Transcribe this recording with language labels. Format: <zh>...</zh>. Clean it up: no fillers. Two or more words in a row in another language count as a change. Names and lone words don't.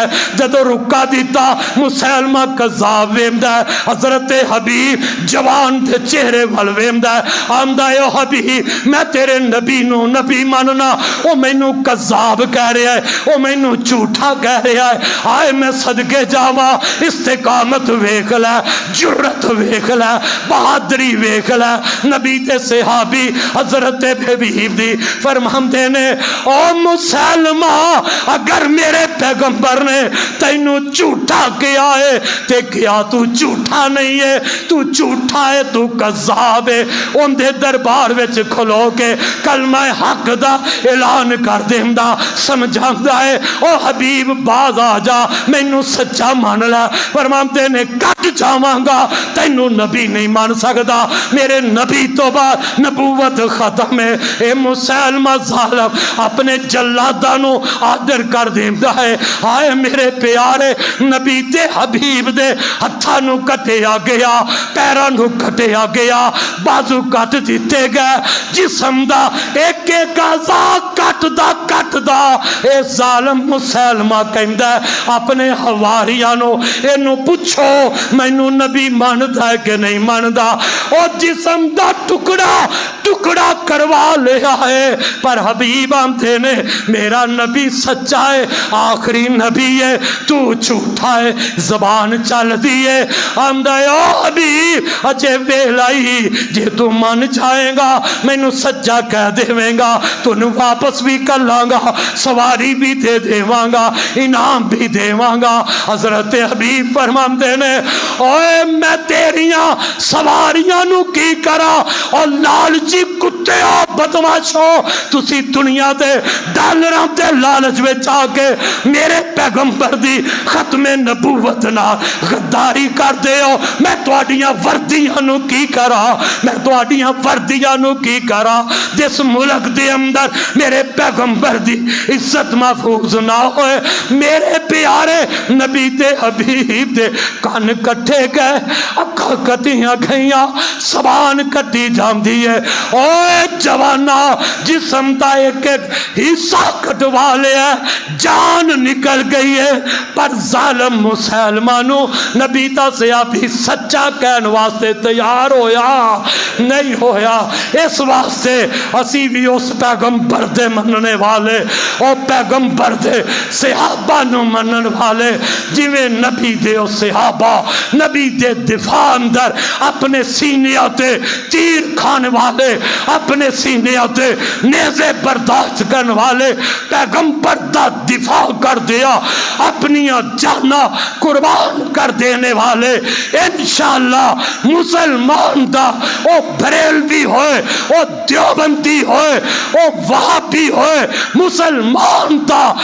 <pa>جدو رکا دیتا مسلمہ کذاب ویندہ ہے، حضرت حبیب جوان دے چہرے وال ویندہ ہے، آمدہ اے حبیب میں تیرے نبی نو نبی ماننا، او میں نو کذاب کہہ رہا ہے، او میں نو جھوٹا کہہ رہا ہے۔ آئے میں صدقے جاواں، استقامت ویکھ لے، جرت ویکھ لے، بہادری ویکھ لے۔ نبی دے صحابی حضرت حبیب دی فرماندے نے، او مسلمہ اگر میرے پیغمبر نے تینوں جھوٹا کیا ہے تے کیا تو جھوٹا نہیں ہے، تو جھوٹا ہے، تو کذاب ہے۔ ان دے دربار دربار وچ کھلو کے کلمہ حق دا اعلان کر دیندا سمجھاندا ہے او حبیب باز آ جا مینوں سچا مان لے فرماندے نے کٹ جاواں گا تینوں نبی نہیں مان سکدا میرے نبی تو بعد نبوت ختم ہے اے مسلمہ ظالم اپنے جلاداں نو آدر کر دیندا ہے آئے میرے پیارے نبی تے حبیب دے ہتھاں نو کٹیا گیا پیراں نو کٹیا گیا بازو کٹ دیتے گئے جسم دا ایک ایک اعضا کٹ دا اے ظالم مسلمہ کہندا ہے اپنے حواریاں نو اینو پوچھو مینوں نبی ماندا ہے کہ نہیں ماندا او جسم دا ٹکڑا کروا لیا ہے پر حبیب آندے نے میرا نبی سچا ہے آخری نبی ہے تو جھوٹا ہے زبان چل دیئے آندہ او حبیب اجے ویلائی جے تو مان جائے گا مینوں سچا کہہ دے گا تو نو واپس بھی کر لانگا سواری بھی دے دیواں گا انعام بھی دیواں گا حضرت حبیب فرماندے نے اوے میں تیریاں سواریاں نو کی کرا اور لالچی کتے اور بدماشو تسی دنیا دے ڈالراں تے لالچ وچ آ کے میرے پیغمبر دی ختم نبوت نال غداری کر دے ہو میں تواڈیاں وردیاں نو کی کرا میں تواڈیاں وردیاں نو کی کرا جس ملک دے اندر میرے پیغمبر دی عزت محفوظ نہ ہوئے میرے پیارے نبی دے حبیب دے کان کٹے گئے اکھاں کٹیاں گئیاں زبان کٹی جاندی ہے اوے جوانا جسم دا ایک ایک حصہ کٹوا لیا جان نکل گئی ہے پر ظالم مسلمانوں نبی تا سے ابھی سچا کہن واسطے تیار ہویا نہیں ہویا اس واسطے اسی بھی اس پیغمبر دے مننے والے او پیغمبر دے صحابہ نو منن والے جویں نبی دے او صحابہ نبی دے دفاع اندر اپنے سینیاں تے تیر کھانے والے اپنے سینیاں تے نیزے برداشت کرنے والے پیغمبر دا دفاع کر دیا اپنی جانا قربان کر دینے والے انشاءاللہ مسلمان دا او بریلوی ہوئے او دیوبندی ہوئے او وہابی ہوئے مسلمان دا</pa>